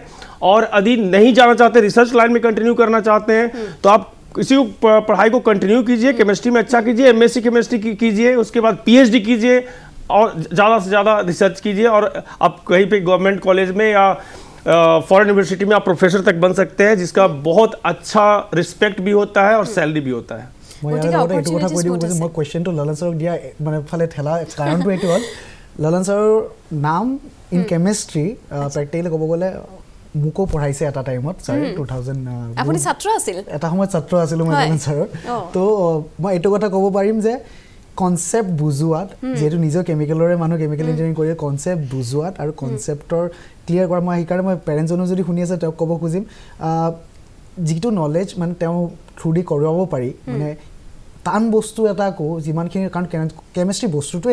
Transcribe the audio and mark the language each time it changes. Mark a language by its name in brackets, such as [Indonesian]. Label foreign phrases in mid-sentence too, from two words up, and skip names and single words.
[Hindi] और यदि नहीं जाना चाहते, [English] research line [Hindi] में कंटिन्यू करना चाहते हैं, तो आप इसी पढ़ाई को कंटिन्यू कीजिए, केमिस्ट्री में अच्छा कीजिए, [English] MSc chemistry [Hindi] कीजिए, उसके बाद PhD कीजिए और ज़्यादा से ज़्यादा रिसर्च कीजिए। और आप कहीं पे [English] government college [Hindi] में या [English] foreign university [Hindi] में आप प्रोफेसर तक बन सकते हैं, जिसका बहुत अच्छा रिस्पेक्ट भी होता है और सैलरी भी होता है। [Assamese] মই ইয়াৰ লগতে এইটো কথা কৈ দিওঁ যে মই কুৱেশ্যনটো লलन ছাৰক দিয়া মানে ফালে ঠেলা কাৰণটো এইটো হ'ল লালন ছাৰৰ [English] name in chemistry [Assamese] প্ৰেক্টিকেলি ক'ব গ'লে মোকো পঢ়াইছে এটা টাইমত ছাৰে 2000 আপুনি ছাত্ৰ আছিল এটা সময়ত ছাত্ৰ আছিলোঁ মই লালন ছাৰৰ তো মই এইটো কথা ক'ব পাৰিম যে কনচেপ্ট বুজোৱাত যেহেতু নিজৰ কেমিকেলৰে মানুহ [English] chemical engineering [Assamese] কৰি কনচেপ্ট বুজোৱাত আৰু কনচেপ্টৰ ক্লিয়াৰ কৰা মই সেইকাৰণে মই পেৰেণ্টছজনো যদি শুনি আছে তেওঁক ক'ব খুজিম যিটো নলেজ মানে তেওঁ থ্ৰু দি কৰাব পাৰি মানে টান বস্তু এটা কওঁ যিমানখিনি কাৰণ কেমিষ্ট্ৰি বস্তুটোৱে